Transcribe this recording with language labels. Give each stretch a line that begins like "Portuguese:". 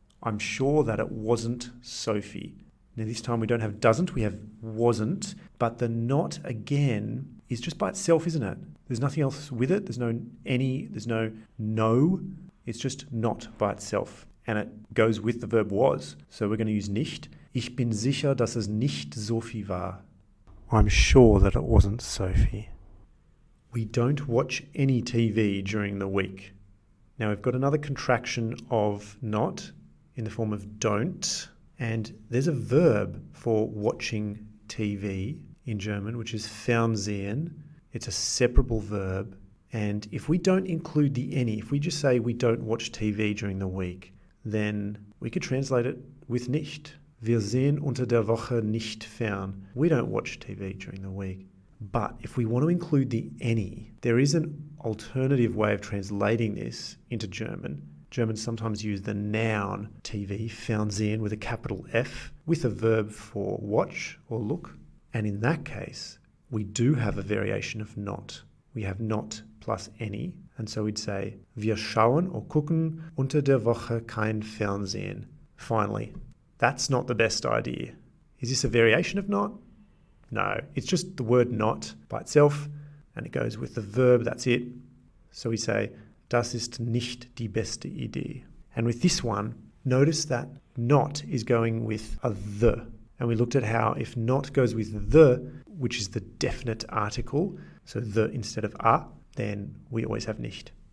English: I'm sure that it wasn't Sophie. Now this time we don't have doesn't, we have wasn't, but the not again is just by itself, isn't it? There's nothing else with it. There's no any, there's no. It's just not by itself. And it goes with the verb was. So we're going to use nicht.
German: Ich bin sicher, dass es nicht Sophie war.
English: I'm sure that it wasn't Sophie. We don't watch any TV during the week. Now we've got another contraction of not in the form of don't. And there's a verb for watching TV in German, which is Fernsehen. It's a separable verb. And if we don't include the any, if we just say we don't watch TV during the week, then we could translate it with nicht.
German: Wir sehen unter der Woche nicht fern.
English: We don't watch TV during the week. But if we want to include the any, there is an alternative way of translating this into German. Germans sometimes use the noun TV, Fernsehen, with a capital F, with a verb for watch or look. And in that case, we do have a variation of not. We have not plus any. And so we'd say,
German: wir schauen
English: or
German: gucken unter der Woche kein Fernsehen.
English: Finally, that's not the best idea. Is this a variation of not? No, it's just the word not by itself, and it goes with the verb, that's it. So we say,
German: das ist nicht die beste Idee.
English: And with this one, notice that not is going with a the. And we looked at how if not goes with the, which is the definite article, so the instead of a, then we always have nicht.